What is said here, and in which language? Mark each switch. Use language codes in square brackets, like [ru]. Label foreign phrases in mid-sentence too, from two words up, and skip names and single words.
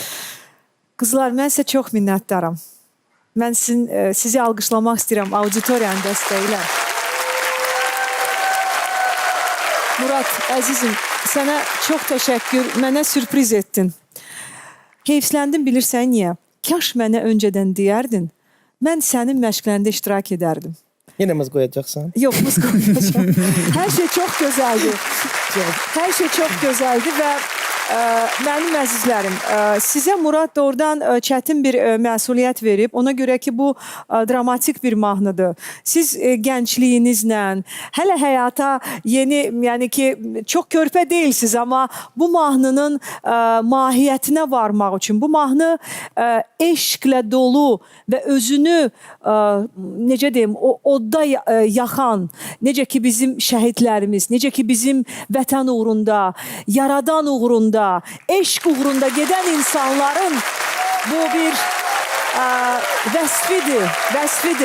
[az] Qızlar, mən sizə çox minnətdaram. Mən sizi alqışlamaq istəyirəm auditoriyanın dəstəyilə. Murad, əzizim, sənə çox təşəkkür, mənə sürpriz etdin. Keyifləndim, bilirsən niyə? Kaş mənə öncədən deyərdin, mən sənin məşqlərində iştirak edərdim. [tr] Yine muz koyacaksan? Yok, muz koymayacağım. Her şey çok güzeldi. Her şey çok güzeldi ve [az] mənim əzizlərim, sizə Murad doğrudan çətin bir məsuliyyət verib. Ona görə ki, bu dramatik bir mahnıdır. Siz gəncliyinizlə, hələ həyata yeni, yəni ki, çox körpə deyilsiniz, amma bu mahnının mahiyyətinə varmaq üçün, bu mahnı eşqlə dolu və özünü, necə deyim, odda yaxan, necə ki bizim şəhidlərimiz, necə ki bizim vətən uğrunda, yaradan uğrunda, eşq uğrunda gedən insanların bu bir vəsfidir.